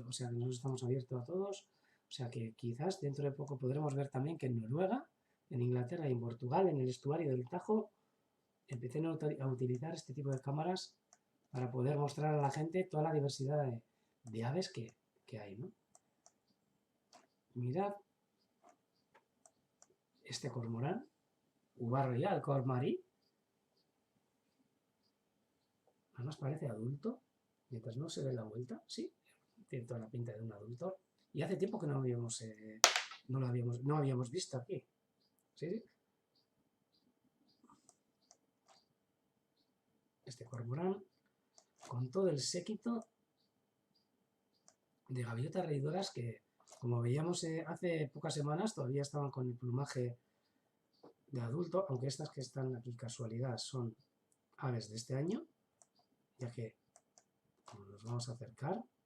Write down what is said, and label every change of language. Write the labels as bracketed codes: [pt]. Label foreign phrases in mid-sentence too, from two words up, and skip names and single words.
[es] O sea, que nosotros estamos abiertos a todos. O sea, que quizás dentro de poco podremos ver también que en Noruega, en Inglaterra y en Portugal, en el estuario del Tajo, empiecen a utilizar este tipo de cámaras para poder mostrar a la gente toda la diversidad de aves que hay, ¿no? Mirad este cormorán, Uvar royal, cormarí. Además parece adulto, mientras no se ve la vuelta, sí, tiene toda la pinta de un adulto. Y hace tiempo que no habíamos visto aquí. ¿Sí? Sí. Este cormorán, con todo el séquito de gaviotas reidoras que, como veíamos hace pocas semanas, todavía estaban con el plumaje de adulto, aunque estas que están aquí casualidad son aves de este año, ya que, como nos vamos a acercar,